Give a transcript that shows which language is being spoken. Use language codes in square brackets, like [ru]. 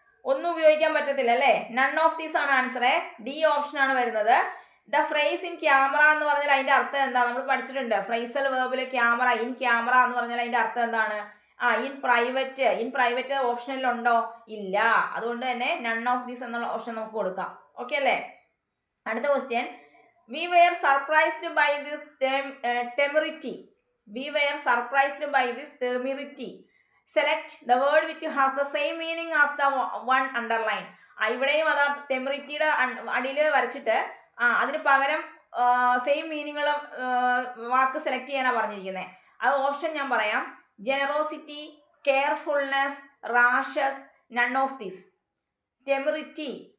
[ml] ഒന്നും ഉപയോഗിക്കാൻ പറ്റത്തില്ല അല്ലേ. നൺ ഓഫ് ദീസ് ആണ് ആൻസർ. ഡി ഓപ്ഷൻ ആണ് വരുന്നത്. ദ ഫ്രേസ് ഇൻ ക്യാമറ എന്ന് പറഞ്ഞാൽ അതിന്റെ അർത്ഥം എന്താ? നമ്മൾ പഠിച്ചിട്ടുണ്ട്. ഫ്രേസൽ വേർബില് ക്യാമറ, ഇൻ ക്യാമറ എന്ന് പറഞ്ഞാൽ അതിന്റെ അർത്ഥം എന്താണ്? In private. ഇൻ പ്രൈവറ്റ് ഓപ്ഷനിൽ ഉണ്ടോ? ഇല്ല. അതുകൊണ്ട് തന്നെ നൺ ഓഫ് ദീസ് എന്നുള്ള ഓപ്ഷൻ നമുക്ക് കൊടുക്കാം. ഓക്കെ അല്ലേ? അടുത്ത question. [en] We were surprised by this temerity. We were surprised by this temerity. Select the word which has the same meaning as the one underline. [ml] ഇവിടെയും അതാ ടെമറിറ്റിയുടെ അടിയിൽ വരച്ചിട്ട് അതിന് പകരം സെയിം മീനിങ്ങുള്ള വാക്ക് സെലക്ട് ചെയ്യാനാണ് പറഞ്ഞിരിക്കുന്നത്. അത് ഓപ്ഷൻ ഞാൻ പറയാം. Generosity, കെയർഫുൾനെസ്, rashes, none of this. ടെമറിറ്റി.